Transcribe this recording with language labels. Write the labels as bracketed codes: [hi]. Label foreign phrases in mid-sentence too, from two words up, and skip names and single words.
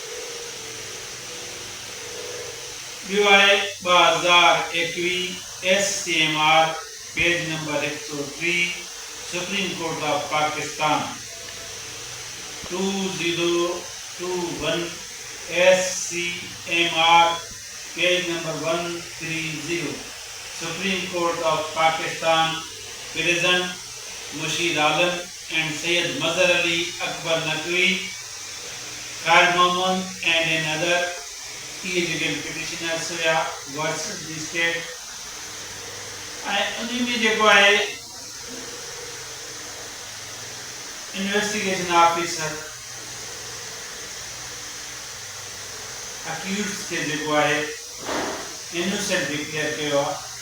[sd] ॿियो आहे [en] 2021 SCMR page number 103 Supreme Court of Pakistan 2021 SCMR page number 130 Supreme Court of Pakistan present Mushir Alam and Syed Mazhar Ali Akbar Naqvi, Khair Muhammad and another, [sd] ये जेके [en] petitioners hua versus the State, [sd] ऐं उन में जेको आहे [en] investigation officer [sd] अक्यूज के जेको आहे [en] innocent declare [sd] कयो आहे।